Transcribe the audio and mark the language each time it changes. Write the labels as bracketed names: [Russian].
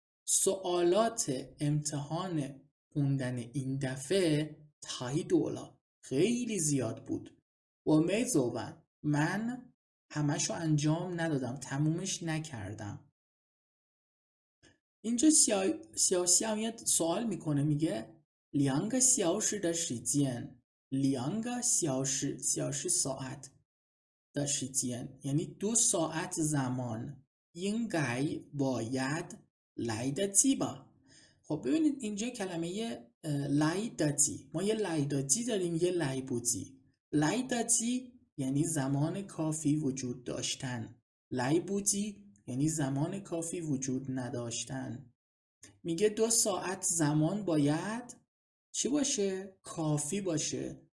[Persian] سوالات امتحان خوندن این دفعه تای دولا خیلی زیاد بود و میزوون من همشو انجام ندادم تمومش نکردم اینجا xiao میاد سوال میکنه میگه [Chinese] 2个小时的时间2个小时 [Persian] ساعت 的时间یعنی 2 ساعت زمان 应该 باید [Chinese] 来得及吧. [Persian] خب ببینید اینجا کلمه 来得及ما یه 来得及داریم یه 来不及. 来得及یعنی زمان کافی وجود داشتن. 来不及یعنی زمان کافی وجود نداشتن. میگه 2 ساعت زمان باید چی باشه؟ کافی باشه.